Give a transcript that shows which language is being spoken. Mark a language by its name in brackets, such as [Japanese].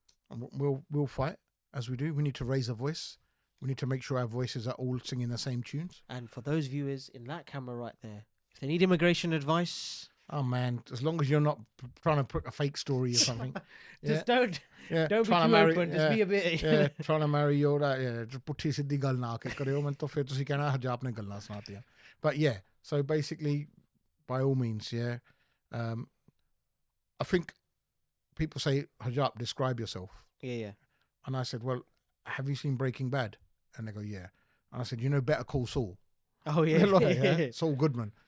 [English] And we'll fight as we do. We need to raise a voice. We need to make sure our voices are all singing the same tunes. and for those viewers in that camera right there, if they need immigration advice, Oh, man. As long as you're not trying to put a fake story or something. just don't Yeah, be too trying to marry- open. Just be a bit. yeah, trying to marry your [Punjabi] ਪੁੱਠੀ ਸਿੱਧੀ ਗੱਲ ਨਾ ਕੇ ਕਰਿਓ ਮੈਂ ਤਾਂ ਫਿਰ ਤੁਸੀਂ ਕਹਿਣਾ ਹਰਜਾਪ ਨੇ ਗੱਲਾਂ ਸੁਣਾਤੀਆਂ. [English] But yeah, so basically, by all means, yeah. I think people say, Harjap, describe yourself. Yeah. And I said, well, have you seen Breaking Bad? And they go, yeah. And I said, you know, Better Call Saul. Oh yeah. Yeah? Saul Goodman.